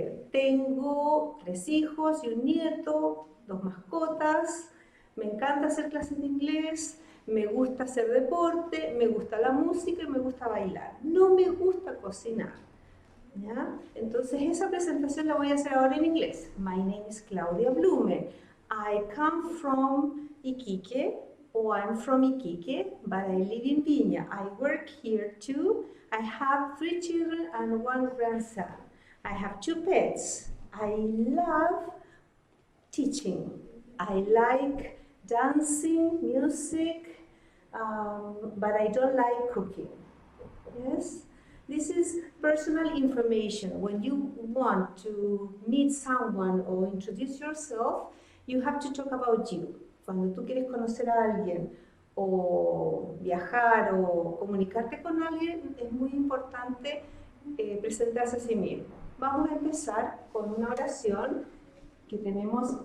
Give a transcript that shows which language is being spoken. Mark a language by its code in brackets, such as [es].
[es] Tengo 3 hijos y un nieto, 2 mascotas. Me encanta hacer clases de inglés, me gusta hacer deporte, me gusta la música y me gusta bailar. No me gusta cocinar. ¿Ya? Entonces esa presentación la voy a hacer ahora en inglés. [en] My name is Claudia Blumel. I come from Iquique, or I'm from Iquique, but I live in Viña. I work here too. I have 3 children and 1 grandson. I have 2 pets. I love teaching. I like dancing, music, but I don't like cooking. Yes? This is personal information. When you want to meet someone or introduce yourself, you have to talk about you. [es] Cuando tú quieres conocer a alguien o viajar o comunicarte con alguien, es muy importante presentarse a sí mismo. Vamos a empezar con una oración que tenemos.